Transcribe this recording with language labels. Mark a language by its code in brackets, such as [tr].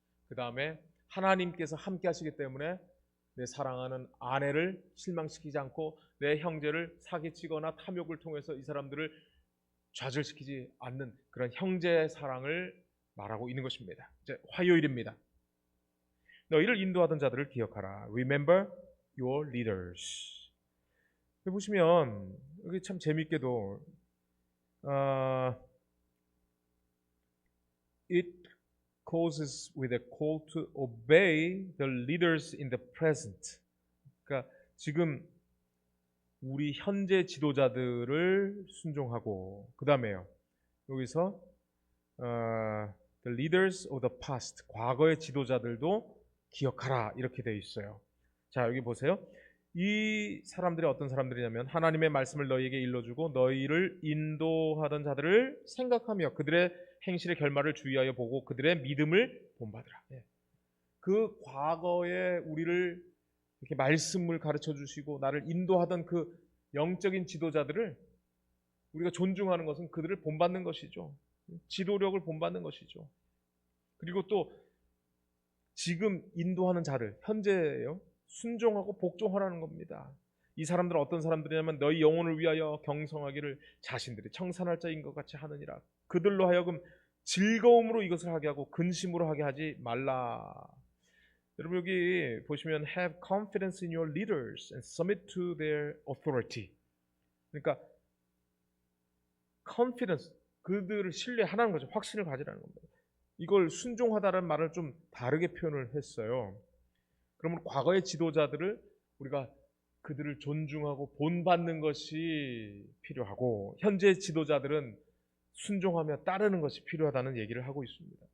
[ko] 그 다음에 하나님께서 함께 하시기 때문에 내 사랑하는 아내를 실망시키지 않고 내 형제를 사기치거나 탐욕을 통해서 이 사람들을 좌절시키지 않는 그런 형제 사랑을 말하고 있는 것입니다. 이제 화요일입니다. 너희를 인도하던 자들을 기억하라. [en] Remember your leaders. [ko] 여기 보시면 여기 참 재미있게도 [en] it closes with a call to obey the leaders in the present. [ko] 그러니까 지금 우리 현재 지도자들을 순종하고, 그 다음에요, 여기서 [en] the leaders of the past, [ko] 과거의 지도자들도 기억하라, 이렇게 되어 있어요. 자, 여기 보세요. 이 사람들이 어떤 사람들이냐면, 하나님의 말씀을 너희에게 일러주고 너희를 인도하던 자들을 생각하며 그들의 행실의 결말을 주의하여 보고 그들의 믿음을 본받으라. 그 과거에 우리를 이렇게 말씀을 가르쳐 주시고 나를 인도하던 그 영적인 지도자들을 우리가 존중하는 것은 그들을 본받는 것이죠. 지도력을 본받는 것이죠. 그리고 또 지금 인도하는 자를, 현재예요, 순종하고 복종하라는 겁니다. 이 사람들은 어떤 사람들이냐면 너희 영혼을 위하여 경성하기를 자신들이 청산할 자인 것 같이 하느니라. 그들로 하여금 즐거움으로 이것을 하게 하고 근심으로 하게 하지 말라. 여러분, 여기 보시면 [en] have confidence in your leaders and submit to their authority. [ko] 그러니까 confidence, 그들을 신뢰하라는 거죠. 확신을 가지라는 겁니다. 이걸 순종하다는 말을 좀 다르게 표현을 했어요. 그러면 과거의 지도자들을 우리가 그들을 존중하고 본받는 것이 필요하고, 현재 지도자들은 순종하며 따르는 것이 필요하다는 얘기를 하고 있습니다.